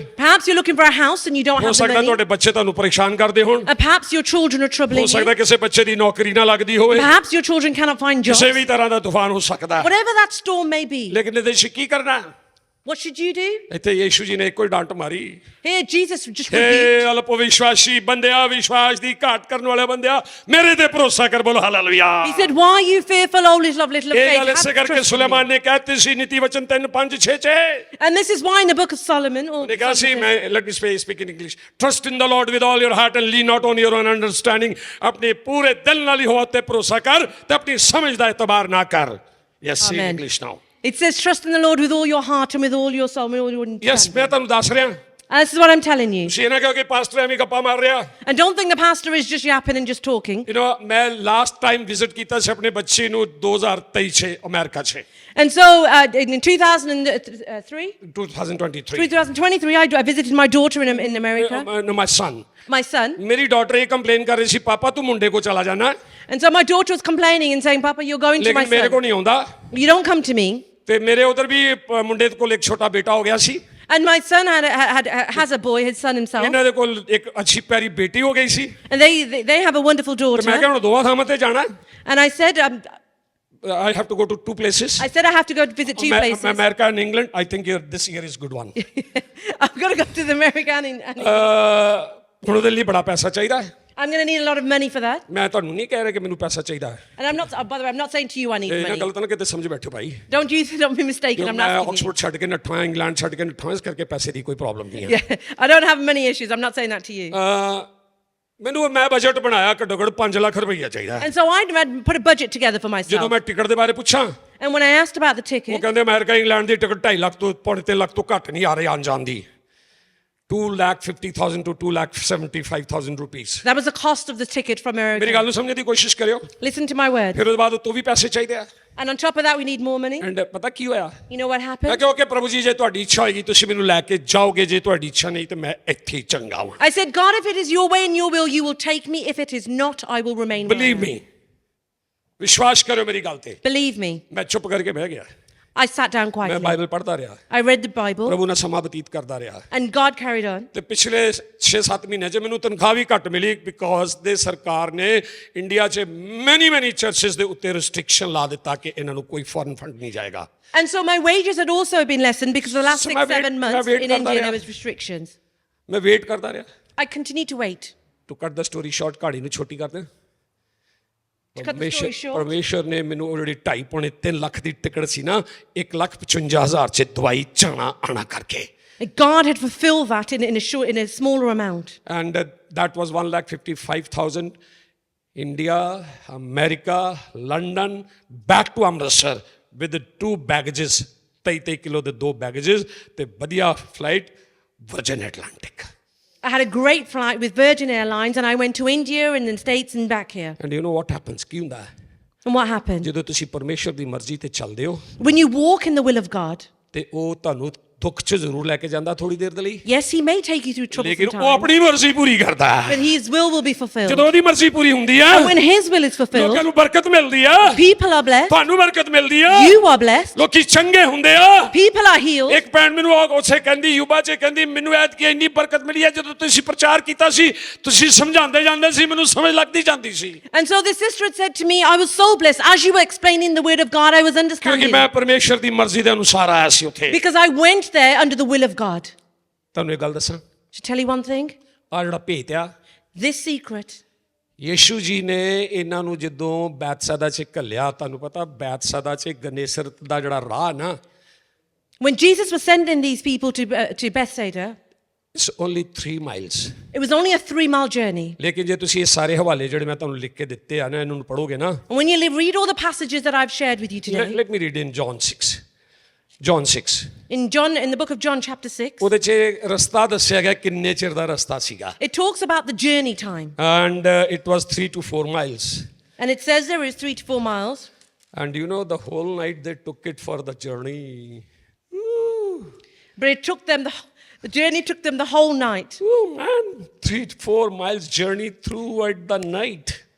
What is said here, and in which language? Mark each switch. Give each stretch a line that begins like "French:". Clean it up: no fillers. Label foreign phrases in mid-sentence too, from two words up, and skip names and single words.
English: Perhaps you're looking for a house and you don't
Punjabi: ਹੋ
English: have the
Punjabi: ਸਕਦਾ
English: money.
Punjabi: ਤੁਹਾਡੇ ਬੱਚੇ ਤੁਹਾਨੂੰ ਪਰੇਸ਼ਾਨ ਕਰਦੇ ਹੋਣ
English: Perhaps your children are
Punjabi: ਹੋ
English: troubling
Punjabi: ਸਕਦਾ
English: you.
Punjabi: ਕਿਸੇ ਬੱਚੇ ਦੀ ਨੌਕਰੀ ਨਾ ਲੱਗਦੀ ਹੋਵੇ
English: Perhaps your children cannot find
Punjabi: ਕਿਸੇ
English: jobs.
Punjabi: ਵੀ ਤਰ੍ਹਾਂ ਦਾ ਤੂਫਾਨ ਹੋ ਸਕਦਾ ਹੈ
English: Whatever that storm may be,
Punjabi: ਲੇਕਿਨ ਇਹਦੇ 'ਚ ਕੀ ਕਰਨਾ
English: what should you do?
Punjabi: ਇੱਥੇ ਯੀਸ਼ੂ ਜੀ ਨੇ ਇੱਕੋ ਹੀ ਡਾਂਟ ਮਾਰੀ
English: Here, Jesus just
Punjabi: ਹੇ
English: rebuked.
Punjabi: ਅਲਪ ਵਿਸ਼ਵਾਸੀ ਬੰਦਿਆ ਵਿਸ਼ਵਾਸ ਦੀ ਘਾਟ ਕਰਨ ਵਾਲੇ ਬੰਦਿਆ ਮੇਰੇ ਤੇ ਭਰੋਸਾ ਕਰ ਬੋਲੋ ਹਾਲੇਲੂਇਆ
English: He said, why are you fearful, O little of little of
Punjabi: ਇਹ
English: faith?
Punjabi: ਗੱਲ ਇਸੇ
English: Have
Punjabi: ਕਰਕੇ
English: trust in me.
Punjabi: ਸੁਲੇਮਾਨ ਨੇ ਕਹਿਤੀ ਸੀ ਨੀਤੀ ਵਚਨ 3:5-6 ਚ
English: And this is why in the book of Solomon, or
Punjabi: ਨੇ ਕਿਹਾ ਸੀ ਮੈਂ
English: let me speak in English trust in the Lord with all your heart and lean not on your own understanding
Punjabi: ਆਪਣੇ ਪੂਰੇ ਦਿਲ ਨਾਲ ਹੀ ਤੇ ਭਰੋਸਾ ਕਰ ਤੇ ਆਪਣੀ ਸਮਝ ਦਾ ਇਤਬਾਰ ਨਾ ਕਰ
English: yes see Amen. English now it says, trust in the Lord with all your heart and with all your soul and with all your ਯੈਸ understanding.
Punjabi: ਮੈਂ ਤੁਹਾਨੂੰ ਦੱਸ ਰਿਹਾ
English: And this is what I'm telling you.
Punjabi: ਤੁਸੀਂ ਇਹ ਨਾ ਕਹੋ ਕਿ ਪਾਸਟਰ ਐਵੇਂ ਗੱਪਾਂ ਮਾਰ ਰਿਹਾ
English: And don't think the pastor is just yapping and just talking. you know
Punjabi: ਮੈਂ
English: last time visit
Punjabi: ਕੀਤਾ ਸੀ ਆਪਣੇ ਬੱਚੇ ਨੂੰ 2023 ਚ ਅਮਰੀਕਾ ਚ
English: And so in 2003, 2023 2023, I visited my daughter in America, no my son my son.
Punjabi: ਮੇਰੀ ਡਾਟਰ ਇਹ ਕੰਪਲੇਨ ਕਰ ਰਹੀ ਸੀ ਪਾਪਾ ਤੂੰ ਮੁੰਡੇ ਕੋ ਚਲਾ ਜਾਣਾ
English: And so my daughter was complaining and saying, Papa, you're going to my
Punjabi: ਲੇਕਿਨ ਮੇਰੇ ਕੋ
English: son.
Punjabi: ਨਹੀਂ ਆਉਂਦਾ
English: You don't come to me.
Punjabi: ਤੇ ਮੇਰੇ ਉਧਰ ਵੀ ਮੁੰਡੇ ਕੋਲ ਇੱਕ ਛੋਟਾ ਬੇਟਾ ਹੋ ਗਿਆ ਸੀ
English: And my son has a boy, his son himself.
Punjabi: ਇਹਨਾਂ ਦੇ ਕੋਲ ਇੱਕ ਅੱਛੀ ਪਿਆਰੀ ਬੇਟੀ ਹੋ ਗਈ ਸੀ
English: And they have a wonderful
Punjabi: ਤੇ ਮੈਂ
English: daughter.
Punjabi: ਕਿਹਾ ਹੁਣ ਦੋਵਾਂ ਥਾਵਾਂ ਤੇ ਜਾਣਾ
English: And I said, I have to go to two places I said I have to go to visit two places. America and England I think this year is good one I've got to go to the America and
Punjabi: ਹੁਣ ਉਹਦੇ ਲਈ ਬੜਾ ਪੈਸਾ ਚਾਹੀਦਾ ਹੈ
English: I'm going to need a lot of money for that.
Punjabi: ਮੈਂ ਤੁਹਾਨੂੰ ਨਹੀਂ ਕਹਿ ਰਿਹਾ ਕਿ ਮੈਨੂੰ ਪੈਸਾ ਚਾਹੀਦਾ ਹੈ
English: And I'm not, by the way, I'm not saying to you I need
Punjabi: ਇਹਨਾਂ
English: money.
Punjabi: ਗਲਤ ਨਾ ਕਿਤੇ ਸਮਝ ਬੈਠੋ ਭਾਈ
English: Don't be mistaken. I'm
Punjabi: ਮੈਂ
English: not asking you.
Punjabi: ਆਕਸਫੋਰਡ ਛੱਡ ਕੇ ਨੱਠਾ ਇੰਗਲੈਂਡ ਛੱਡ ਕੇ ਨੱਠਾ ਇਸ ਕਰਕੇ ਪੈਸੇ ਦੀ ਕੋਈ ਪ੍ਰੋਬਲਮ ਨਹੀਂ ਹੈ
English: Yeah, I don't have money issues. I'm not saying that to you.
Punjabi: ਮੈਨੂੰ ਮੈਂ ਬਜਟ ਬਣਾਇਆ ਘੱਟੋ ਘੱਟ 5 ਲੱਖ ਰੁਪਈਆ ਚਾਹੀਦਾ ਹੈ
English: And so I put a budget together for
Punjabi: ਜਦੋਂ
English: myself.
Punjabi: ਮੈਂ ਟਿਕਟ ਦੇ ਬਾਰੇ ਪੁੱਛਾਂ
English: And when I asked about the
Punjabi: ਉਹ
English: ticket,
Punjabi: ਕਹਿੰਦੇ ਅਮਰੀਕਾ ਇੰਗਲੈਂਡ ਦੀ ਟਿਕਟ 2.5 ਲੱਖ ਤੋਂ 3 ਲੱਖ ਤੋਂ ਘੱਟ ਨਹੀਂ ਆ ਰਹੀ ਆਉਣ ਜਾਣ ਦੀ
English: 2,50,000 to 2,75,000 rupees that was the cost of the ticket from
Punjabi: ਮੇਰੀ
English: America.
Punjabi: ਗੱਲ ਨੂੰ ਸਮਝਣ ਦੀ ਕੋਸ਼ਿਸ਼ ਕਰਿਓ
English: Listen to my words.
Punjabi: ਫਿਰ ਉਹਦੇ ਬਾਅਦ ਤੋਂ ਵੀ ਪੈਸੇ ਚਾਹੀਦੇ ਆ
English: And on top of that, we need more money.
Punjabi: ਐਂਡ ਪਤਾ ਕੀ ਹੋਇਆ
English: You know what
Punjabi: ਮੈਂ
English: happened?
Punjabi: ਕਿਹਾ ਕਿ ਪ੍ਰਭੂ ਜੀ ਜੇ ਤੁਹਾਡੀ ਇੱਛਾ ਹੋਏਗੀ ਤੁਸੀਂ ਮੈਨੂੰ ਲੈ ਕੇ ਜਾਓਗੇ ਜੇ ਤੁਹਾਡੀ ਇੱਛਾ ਨਹੀਂ ਤੇ ਮੈਂ ਇੱਥੇ ਹੀ ਚੰਗਾ ਹਾਂ
English: I said, God, if it is your way and your will, you will take me. If it is not, I will remain where I ਬਲੀਵ am.
Punjabi: ਮੀ ਵਿਸ਼ਵਾਸ ਕਰੋ ਮੇਰੀ ਗੱਲ ਤੇ
English: Believe me.
Punjabi: ਮੈਂ ਚੁੱਪ ਕਰਕੇ ਬਹਿ ਗਿਆ
English: I sat down
Punjabi: ਮੈਂ
English: quietly.
Punjabi: ਬਾਈਬਲ ਪੜ੍ਹਦਾ ਰਿਹਾ
English: I read the Bible,
Punjabi: ਪ੍ਰਭੂ ਨਾਲ ਸਮਾਂ ਬਤੀਤ ਕਰਦਾ ਰਿਹਾ
English: and God carried on.
Punjabi: ਤੇ ਪਿਛਲੇ 6-7 ਮਹੀਨਿਆਂ 'ਚ ਮੈਨੂੰ ਤਨਖਾਹ ਵੀ ਘੱਟ ਮਿਲੀ
English: because the
Punjabi: ਸਰਕਾਰ ਨੇ ਇੰਡੀਆ 'ਚ
English: many churches
Punjabi: ਦੇ ਉੱਤੇ ਰਿਸਟ੍ਰਿਕਸ਼ਨ ਲਾ ਦਿੱਤਾ ਕਿ ਇਹਨਾਂ ਨੂੰ ਕੋਈ
English: foreign fund
Punjabi: ਨਹੀਂ ਜਾਏਗਾ
English: And so my wages had also been lessened because the last So 6-7 months wait in
Punjabi: karda India raha.
English: there was restrictions.
Punjabi: ਮੈਂ ਵੇਟ ਕਰਦਾ ਰਿਹਾ
English: I continued to wait. to cut the story short
Punjabi: ਕਹਾਣੀ ਨੂੰ ਛੋਟੀ ਕਰਦੇ
English: To cut the story short,
Punjabi: ਪਰਮੇਸ਼ਰ ਨੇ ਮੈਨੂੰ ਉਹ ਜਿਹੜੀ 2.5-3 ਲੱਖ ਦੀ ਟਿਕਟ ਸੀ ਨਾ 1,55,000 'ਚ ਦਵਾਈ ਜਾਣਾ ਆਣਾ ਕਰਕੇ
English: God had fulfilled that in a smaller amount. and that was 1,55,000 India, America, London, back to Amritsar with the 2 baggages
Punjabi: 23 ਕਿਲੋ ਦੇ
English: 2 baggages
Punjabi: ਤੇ ਵਧੀਆ ਫਲਾਈਟ
English: Virgin Atlantic. I had a great flight with Virgin Airlines and I went to India and the States and back here. And you know what happens?
Punjabi: ਕੀ ਹੁੰਦਾ ਹੈ
English: And what happened?
Punjabi: ਜਦੋਂ ਤੁਸੀਂ ਪਰਮੇਸ਼ਰ ਦੀ ਮਰਜ਼ੀ ਤੇ ਚੱਲਦੇ ਹੋ
English: When you walk in the will of God,
Punjabi: ਤੇ ਉਹ ਤੁਹਾਨੂੰ ਦੁੱਖ 'ਚ ਜ਼ਰੂਰ ਲੈ ਕੇ ਜਾਂਦਾ ਥੋੜੀ ਦੇਰ ਦੇ ਲਈ
English: yes, He may take you through troublesome
Punjabi: ਲੇਕਿਨ ਉਹ
English: times,
Punjabi: ਆਪਣੀ ਮਰਜ਼ੀ ਪੂਰੀ ਕਰਦਾ ਹੈ
English: but His will be fulfilled.
Punjabi: ਜਦੋਂ ਉਹਦੀ ਮਰਜ਼ੀ ਪੂਰੀ ਹੁੰਦੀ ਆ
English: And when His will is
Punjabi: ਲੋਕਾਂ
English: fulfilled,
Punjabi: ਨੂੰ ਬਰਕਤ ਮਿਲਦੀ ਆ
English: people are blessed,
Punjabi: ਤੁਹਾਨੂੰ ਬਰਕਤ ਮਿਲਦੀ ਆ
English: you are blessed,
Punjabi: ਲੋਕੀ ਚੰਗੇ ਹੁੰਦੇ ਆ
English: people are healed.
Punjabi: ਇੱਕ ਭੈਣ ਮੈਨੂੰ ਉਸੇ ਕਹਿੰਦੀ ਯੂਬਾ 'ਚ ਕਹਿੰਦੀ ਮੈਨੂੰ ਐਤਕੀ ਇੰਨੀ ਬਰਕਤ ਮਿਲੀ ਹੈ ਜਦੋਂ ਤੁਸੀਂ ਪ੍ਰਚਾਰ ਕੀਤਾ ਸੀ ਤੁਸੀਂ ਸਮਝਾਉਂਦੇ ਜਾਂਦੇ ਸੀ ਮੈਨੂੰ ਸਮਝ ਲੱਗਦੀ ਜਾਂਦੀ ਸੀ
English: And so this sister had said to me, I was so blessed. As you were explaining the word of God, I was
Punjabi: ਕਿਉਂਕਿ
English: understanding.
Punjabi: ਮੈਂ ਪਰਮੇਸ਼ਰ ਦੀ ਮਰਜ਼ੀ ਦੇ ਅਨੁਸਾਰ ਆਇਆ ਸੀ ਉੱਥੇ
English: Because I went there under the will of God.
Punjabi: ਤੁਹਾਨੂੰ ਇਹ ਗੱਲ ਦੱਸਾਂ
English: To tell you one thing,
Punjabi: ਆ ਜਿਹੜਾ ਭੇਤ ਆ
English: this secret,
Punjabi: ਯੀਸ਼ੂ ਜੀ ਨੇ ਇਹਨਾਂ ਨੂੰ ਜਦੋਂ ਬੈਤਸੈਦਾ 'ਚ ਘੱਲਿਆ ਤੁਹਾਨੂੰ ਪਤਾ ਬੈਤਸੈਦਾ 'ਚ ਗਨੇਸਰਤ ਦਾ ਜਿਹੜਾ ਰਾਹ ਨਾ
English: when Jesus was sending these people to Bethsaida, it's only 3 miles it was only a 3-mile journey.
Punjabi: ਲੇਕਿਨ ਜੇ ਤੁਸੀਂ ਇਹ ਸਾਰੇ ਹਵਾਲੇ ਜਿਹੜੇ ਮੈਂ ਤੁਹਾਨੂੰ ਲਿਖ ਕੇ ਦਿੱਤੇ ਆ ਨਾ ਇਹਨਾਂ ਨੂੰ ਪੜੋਗੇ ਨਾ
English: And when you read all the passages that I've shared with you today, let me read in John 6 in the book of John chapter 6,
Punjabi: ਉਹਦੇ 'ਚ ਰਸਤਾ ਦੱਸਿਆ ਗਿਆ ਕਿੰਨੇ ਚਿਰ ਦਾ ਰਸਤਾ ਸੀਗਾ
English: it talks about the journey time. and it was 3 to 4 miles And it says there is 3 to 4 miles. and you know the whole night they took it for the journey But it took them The journey took them the whole night. Oh man, 3-4 miles journey through at the night.